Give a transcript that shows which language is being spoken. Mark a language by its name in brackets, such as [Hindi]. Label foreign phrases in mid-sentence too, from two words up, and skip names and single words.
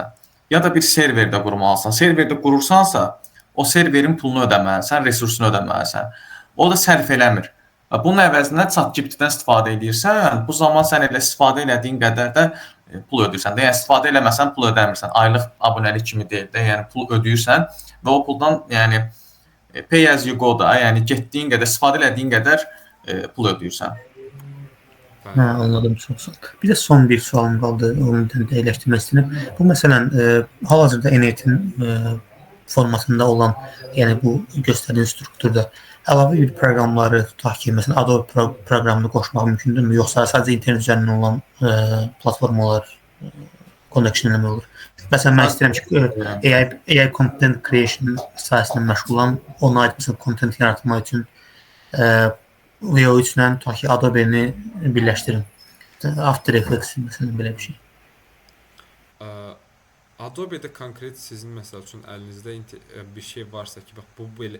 [Azerbaijani] Ya da bir serverdə qurmalısan. Serverdə qurursansa, o serverin pulunu ödəməlisən, resursunu ödəməlisən. O da sərf eləmir. Bunun əvəzində ChatGPT-dən istifadə edirsən, bu zaman sən elə istifadə elədiyin qədər də pul ödəyirsən. Yəni istifadə eləməsən pul ödəmirsən. Aylıq abunəlik kimi deyil də, yəni pul ödəyirsən və o puldan yəni [English] pay as you go [Azerbaijani] da, yəni getdiyin qədər, istifadə elədiyin qədər pul ödəyirsən. Hə, anladım, çox sağ ol. Bir də son bir sualım qaldı, onu da dəyişdirmək istəyirəm. Bu məsələn hal-hazırda N8-in formasında olan, yəni bu göstərdiyiniz strukturda əlavə bir proqramları tutaq ki, məsələn Adobe proqramını qoşmaq mümkündürmü, yoxsa sadəcə internet üzərindən olan platformalar connection eləmək olur? Məsələn, mən istəyirəm ki, [English] AI content creation [Azerbaijani] sahəsində məşğulam, ona aid məsələn content yaratmaq üçün VO3 ilə tutaq ki, Adobe-ni birləşdirin. After Effects məsələn belə bir şey. Adobe-də konkret sizin məsəl üçün əlinizdə bir şey varsa ki, bax bu belə.